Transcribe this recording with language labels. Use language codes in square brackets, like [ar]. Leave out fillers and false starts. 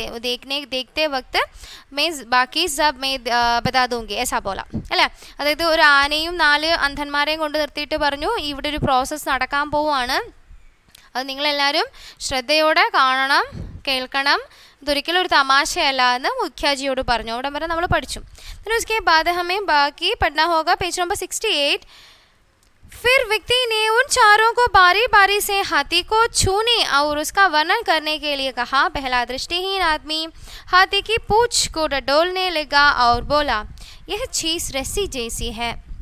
[hi] देखते वक्त मैं बाकी सब मैं बता दूंगी, ऐसा बोला [ml] അല്ലേ। അതായത് ഒരു ആനയും 4 അന്ധന്മാരെയും കൊണ്ട് നിർത്തിയിട്ട് പറഞ്ഞു, ഇവിടെ ഒരു പ്രോസസ്സ് നടക്കാൻ പോവുകയാണ്, അത് നിങ്ങളെല്ലാവരും ശ്രദ്ധയോടെ കാണണം, കേൾക്കണം, ഇതൊരിക്കലും ഒരു തമാശയല്ല എന്ന് മുഖ്യാജിയോട് പറഞ്ഞു। അവിടെ വരെ നമ്മൾ പഠിച്ചു। [hi] फिर उसके बाद हमें बाकी पढ़ना होगा, पेज नंबर 68। फिर व्यक्ति ने उन 4 को बारी बारी से हाथी को छूने और उसका वर्णन करने के लिए कहा। पहला दृष्टिहीन आदमी हाथी की पूंछ को डडोलने लगा और बोला, यह चीज रस्सी जैसी है।